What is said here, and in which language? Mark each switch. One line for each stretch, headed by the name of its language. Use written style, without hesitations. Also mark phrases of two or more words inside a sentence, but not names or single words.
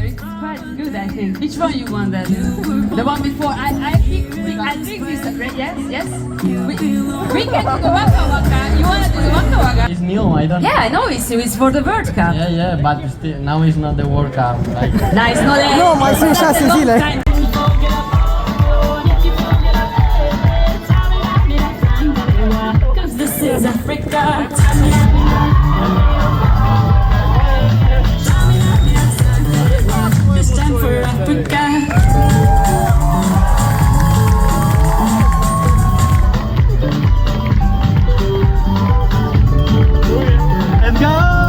English: It's quite good, I think. Which one you want then? The one before. I think this. Yes. We can do the Waka Waka. You want to do the Waka Waka? It's new. I don't. Yeah, I know. It's for the World Cup. Yeah, but still, now it's not the World Cup. Like. Nice, no,
Romanian: Nu, mai sunt 6 zile.
English: This is Africa. It's time for Africa. Let's go!